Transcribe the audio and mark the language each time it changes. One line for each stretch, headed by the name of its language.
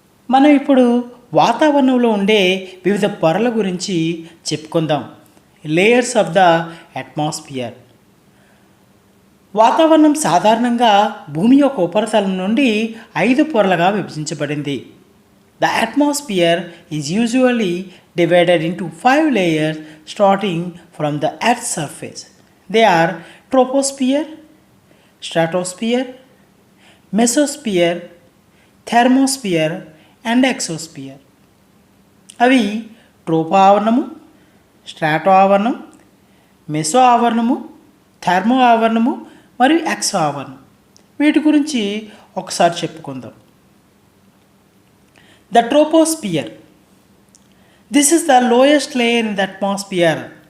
Telugu: మనం ఇప్పుడు వాతావరణంలో ఉండే వివిధ పొరల గురించి చెప్పుకుందాం.
English: Layers of the atmosphere.
Telugu: వాతావరణం సాధారణంగా భూమి యొక్క ఉపరితలం నుండి 5 పొరలుగా విభజించబడింది.
English: The atmosphere is usually divided into 5 layers starting from the Earth's surface. They are troposphere, stratosphere, mesosphere, thermosphere and exosphere.
Telugu: అవి ట్రోపో ఆవరణము, స్ట్రాటో ఆవరణం, మెసో ఆవరణము, థర్మో ఆవరణము మరియు ఎక్సో ఆవరణం. వీటి గురించి ఒకసారి చెప్పుకుందాం.
English: The troposphere. This is the lowest layer in the atmosphere.